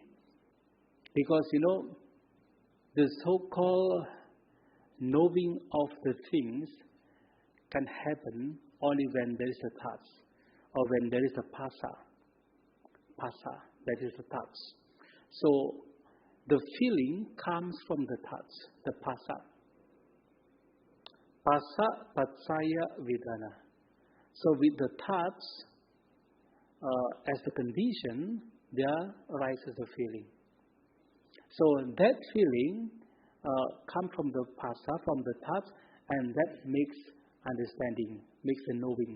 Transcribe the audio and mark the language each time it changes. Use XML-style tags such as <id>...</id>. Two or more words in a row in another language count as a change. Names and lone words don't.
<en>Because, the so-called knowing of the things can happen only when there is a touch, or when there is a phassa, that is a touch. So, the feeling comes from the touch, the phassa.</en> <pi>Phassa, paccaya, vedana.</pi> <en>So with the touch, as the condition, there arises a feeling. So that feeling comes from the phassa, from the touch, and that makes understanding, makes the knowing.</en>